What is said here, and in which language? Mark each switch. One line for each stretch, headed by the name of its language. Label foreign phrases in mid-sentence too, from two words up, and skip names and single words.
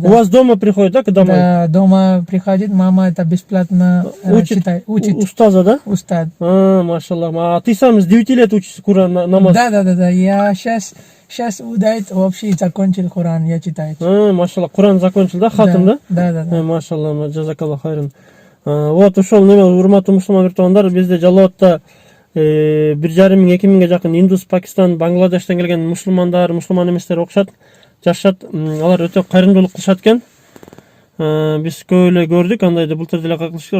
Russian: У вас дома приходит, да, домой? Да, дома приходит, мама это бесплатно читает. Учит. Устаза, да? Устаз. Машаллах. А ты сам с 9 лет учишь Куран, намаз? Да. Я сейчас удает вообще закончил Куран, я читаю. Машаллах, Куран закончил, да, хатым, да? Да.
Arabic: ما شاء الله جزاك الله خيرا.
Kyrgyz: Вот ушол неме урматтуу мусулман туугандар, бизде Жалоотто 1,5-2 миңге жакын Индус, Пакистан, Бангладештен келген мусулмандар, мусулман эместер окушат, жашашат. Алар өтө кайрымдуулук кылышат экен. Биз көп эле көрдүк, андайды былтыр деле кылышты.